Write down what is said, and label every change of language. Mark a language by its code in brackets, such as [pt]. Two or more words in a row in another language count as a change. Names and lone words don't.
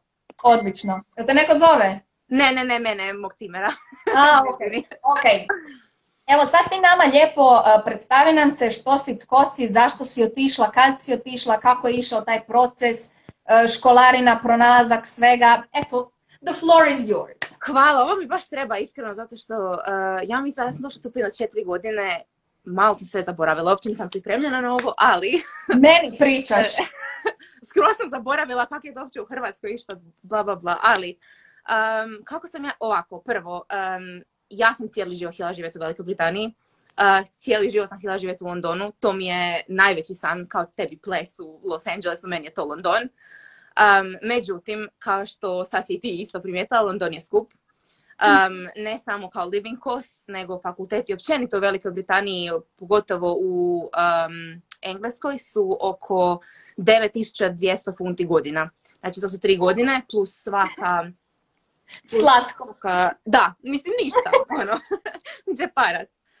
[hr] Odlično. Jel te neko zove? Ne, mene, mog cimera. Ok. Evo sad ti nama lijepo predstavi nam se što si, tko si, zašto si otišla, kad si otišla, kako je išao taj proces, školarina, pronalazak svega. Eto, [en] the floor is yours. [hr] Hvala, ovo mi baš treba iskreno, zato što ja mislim da sam došla tu prije 4 godine, malo sam sve zaboravila, uopće nisam pripremljena na ovo, ali... Meni pričaš. Skoro sam zaboravila kako je to uopće u Hrvatskoj išta, bla bla bla, ali... kako sam ja, ovako, prvo, ja sam cijeli život htjela živjeti u Velikoj Britaniji, cijeli život sam htjela živjeti u Londonu, to mi je najveći san, kao tebi ples u Los Angelesu, meni je to London. Međutim, kao što sad si ti isto primijetila, London je skup. Ne samo kao [en] living cost, [hr] nego fakulteti općenito u Velikoj Britaniji, pogotovo u Engleskoj, su oko 9200 funti godina. Znači to su 3 godine plus svaka... Slatko. Da, mislim ništa, ono, džeparac.